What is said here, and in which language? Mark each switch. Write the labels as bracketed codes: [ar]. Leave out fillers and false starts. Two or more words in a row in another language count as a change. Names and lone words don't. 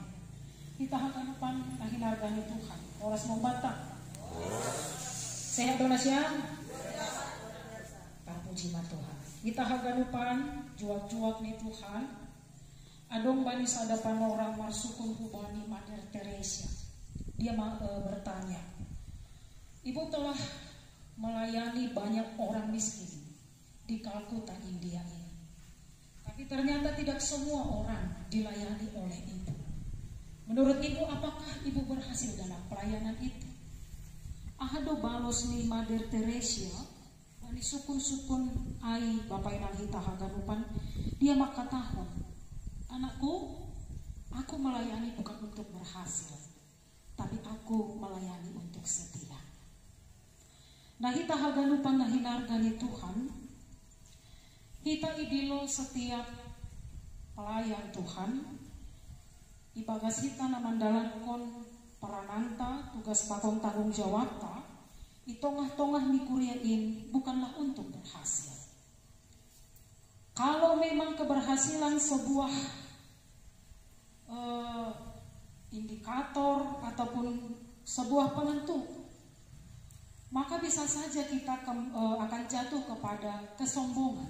[bts] Kita haganupan nahinargani Tuhan oras membata sehat doa siang terpuji Tuhan. Kita haganupan juak-juak nih Tuhan adong bani sadapan orang marsukun hubani Mother Teresa. [id] Dia bertanya, Ibu telah melayani banyak orang miskin di Kalkuta, India ini. Tapi ternyata tidak semua orang dilayani oleh Ibu. Menurut Ibu, apakah Ibu berhasil dalam pelayanan itu? [bts] Ahado balos ni Mother Teresa, bani sukun-sukun ai Bapak inang hita haganupan, dia makatahon, [id] anakku, aku melayani bukan untuk berhasil, tapi aku melayani untuk setia. [bts] Nah kita haganupan nah hinargani Tuhan, kita idilo setiap pelayan Tuhan, ibagas kita namandalan perananta tugas patong [id] tanggung jawab di tengah-tengah [bts] mikuriain [id] bukanlah untuk berhasil. Kalau memang keberhasilan sebuah indikator ataupun sebuah penentu, maka bisa saja kita akan jatuh kepada kesombongan.